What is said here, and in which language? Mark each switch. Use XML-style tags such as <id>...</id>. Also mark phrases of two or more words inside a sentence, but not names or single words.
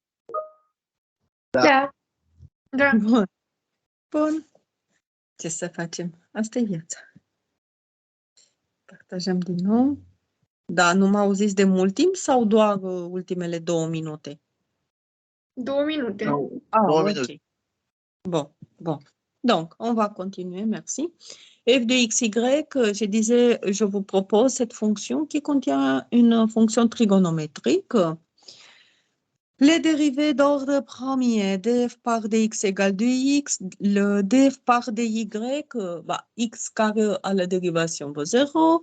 <ro>Da. Da. Bun. Bun. Ce să facem? Asta e viața. Partajăm din nou. Da, nu mă auziți de mult timp sau doar ultimele 2 minute? 2 minute. Ah, Două ok. minute.</ro> <fr>Bon, bon. Donc, on va continuer, merci. F de xy, je disais, je vous propose cette fonction qui contient une fonction trigonométrique. Les dérivés d'ordre premier, df par dx égale 2x, le df par dy, x carré à la dérivation vaut 0.</fr>